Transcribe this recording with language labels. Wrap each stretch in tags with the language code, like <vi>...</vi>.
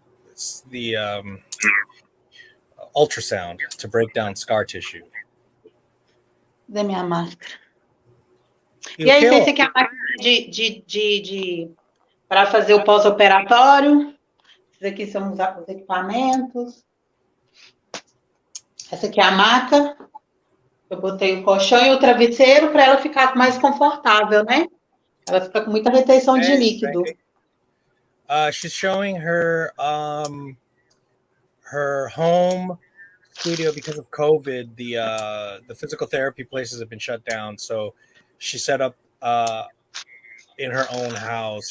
<en>It's the ultrasound to break down scar tissue.</en> <pt>Cadê minha máscara? E E o aí, que esse eu, aqui é a máquina para fazer o pós-operatório. Esses aqui são os equipamentos. Essa aqui é a maca. Eu botei o colchão e o travesseiro para ela ficar mais confortável, né? Ela fica com muita retenção de Hey, líquido.</pt> <en>Spanky. She's showing her home studio because of COVID. The physical therapy places have been shut down, so she set up in her own house.</en>